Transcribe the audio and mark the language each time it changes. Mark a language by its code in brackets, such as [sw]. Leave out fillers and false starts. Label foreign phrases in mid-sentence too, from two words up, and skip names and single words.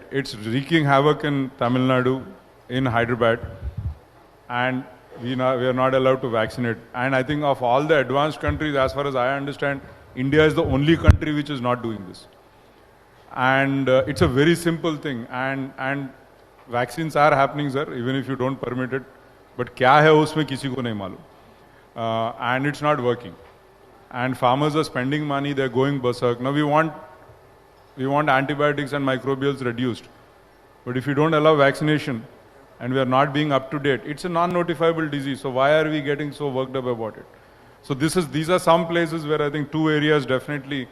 [en] It's wreaking havoc in Tamil Nadu, in Hyderabad, and we are not allowed to vaccinate. And I think of all the advanced countries, as far as I understand, India is the only country which is not doing this. And it's a very simple thing, and vaccines are happening, sir, even if you don't permit it. [hi] But क्या है उसमें किसी को नहीं मालूम. [en] And it's not working. And farmers are spending money, they're going berserk. Now we want antibiotics and microbials reduced. But if you don't allow vaccination, and we are not being up to date, it's a non-notifiable disease. So why are we getting so worked up about it? So these are some places where I think two areas definitely.